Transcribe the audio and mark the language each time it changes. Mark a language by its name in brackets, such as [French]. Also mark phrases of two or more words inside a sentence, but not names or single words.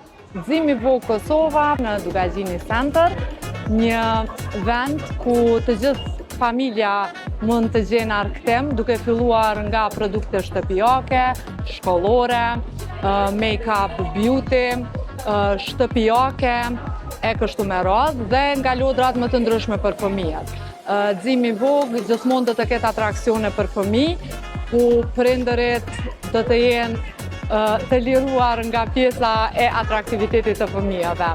[Albanian] Gëzimi Vogël Kosova në Dugagjini Center, një vend ku të gjithë familja mund të gjenë arktim, duke filluar nga produkte shtëpiake, shkollore, [English] make-up, beauty, [Albanian] shtëpiake, e kështu me radhë, dhe nga lodrat më të ndryshme për fëmijët. Gëzimi Vogël gjithmonë do të ketë atraksione për fëmijë, ku prindërit do të jenë të liruar nga pjesa e atraktivitetit të fëmijëve.